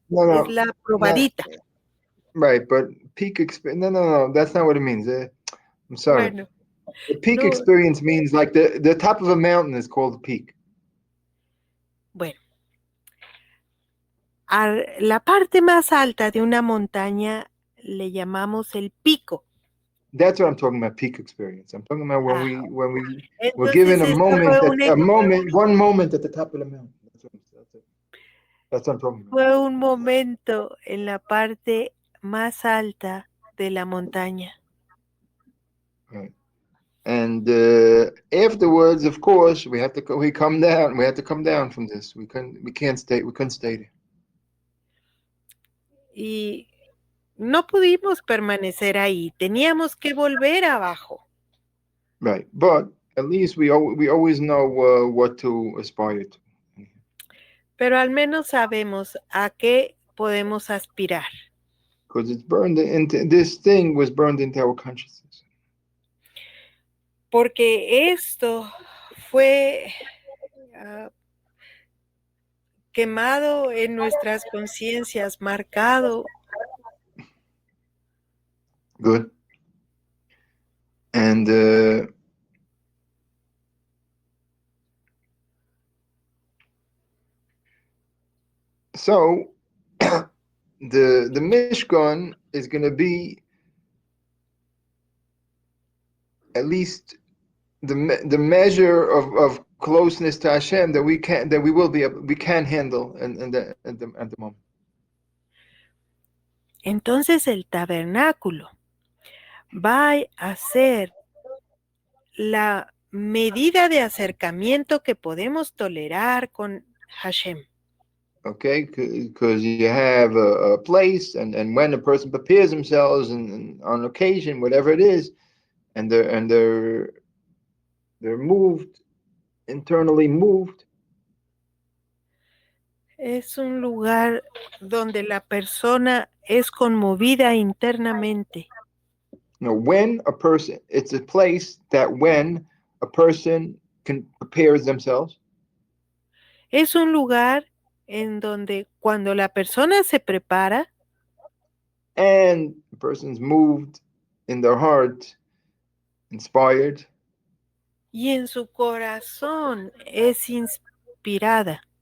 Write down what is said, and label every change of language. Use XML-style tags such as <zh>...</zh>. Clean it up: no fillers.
<es>Es la probadita.</es> <en>Right, but peak experience. No, that's not what it means. I'm sorry.</en> <es>Bueno,</es> <en>the peak experience means like the top of a mountain is called a peak.</en> <es>Bueno, a la parte más alta de una montaña le llamamos el pico.</es> <en>That's what I'm talking about, peak experience. I'm talking about when we were</en> <es>Entonces,</es> <en>given one moment at the top of the mountain. That's what I'm talking about.</en> <es>Fue un momento en la parte más alta de la montaña.</es> <en>Right. And afterwards, of course, we had to come down. We had to come down from this. We couldn't stay there.</en> <es>Y no pudimos permanecer ahí. Teníamos que volver abajo.</es> <en>Right, but at least we always know what to aspire to.</en> <es>Pero al menos sabemos a qué podemos aspirar.</es> <en>Because it's burned into this thing was burned into our consciousness.</en> <es>Porque esto fue quemado en nuestras conciencias, marcado.</es> <en>Good. And so the Mishkan is going to be at least the measure of closeness to Hashem that we can handle at the moment.</en> <es>Entonces el tabernáculo va a ser la medida de acercamiento que podemos tolerar con Hashem.</es> <en>Okay, because you have a place, and when a person prepares themselves, and on occasion, whatever it is, and they're moved, internally moved.</en> <es>Es un lugar donde la persona es conmovida internamente.</es> <en>When a person, it's a place that when a person prepares themselves,</en> <es>Es un lugar en donde cuando la persona se prepara</es> <en>and the person's moved in their heart, inspired.</en> <es>y en su corazón es inspirada.</es>